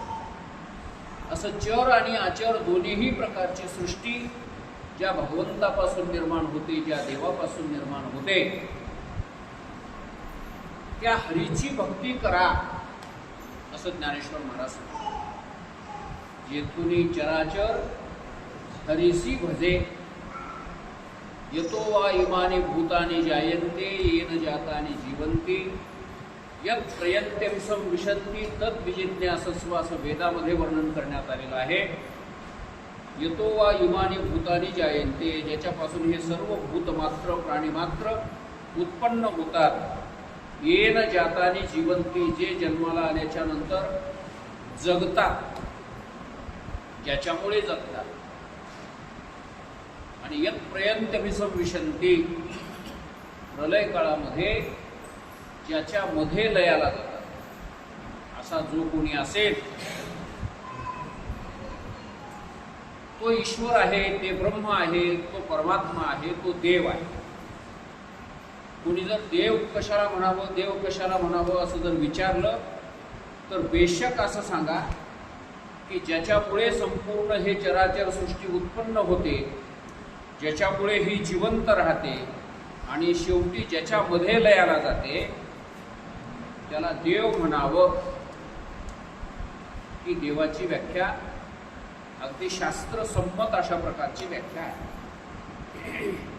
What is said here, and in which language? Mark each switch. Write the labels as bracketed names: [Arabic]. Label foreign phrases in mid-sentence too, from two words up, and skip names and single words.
[Marathi] असं चर आणि आचर दोन्हीही प्रकारची सृष्टी ज्या भगवंतापासून निर्माण होते, ज्या देवापासून निर्माण होते, त्या हरीची भक्ती करा असं ज्ञानेश्वर महाराज सांगतात. जेथुनी चराचर हरिसी भजे [Sanskrit] यतो वा इमानी भूतानी जायन्ते येन जातानी जीवन्ति यत् प्रयन्त्यं संविशन्ति तद् विजिज्ञासस्व [Marathi] असं वेदामध्ये वर्णन करण्यात आलेलं आहे. [Sanskrit] यतो वा इमानी भूतानी जायन्ते, [Marathi] ज्याच्यापासून हे सर्व भूतमात्र प्राणीमात्र उत्पन्न होतात. [Sanskrit] येन जातानी जीवन्ति, [Marathi] जे जन्माला आल्याच्या नंतर जगतात, ज्याच्यामुळे जगतात. आणि [Sanskrit] यत् प्रयन्त्यभिसंविशन्ति, [Marathi] प्रलय काळामध्ये ज्याच्यामध्ये लयाला जातात, असा जो कोणी असेल तो ईश्वर आहे, ते ब्रह्म आहे, तो परमात्मा आहे, तो देव आहे. कोणी जर देव कशाला म्हणावं, देव कशाला म्हणावं असं जर विचारलं तर बेशक असं सांगा की ज्याच्यामुळे संपूर्ण हे चराचर सृष्टी उत्पन्न होते ज्याच्यामुळे ही जिवंत राहते आणि शेवटी ज्याच्यामध्ये लयाला जाते त्याला देव म्हणावं, ही देवाची व्याख्या अगदी शास्त्रसंमत अशा प्रकारची व्याख्या आहे.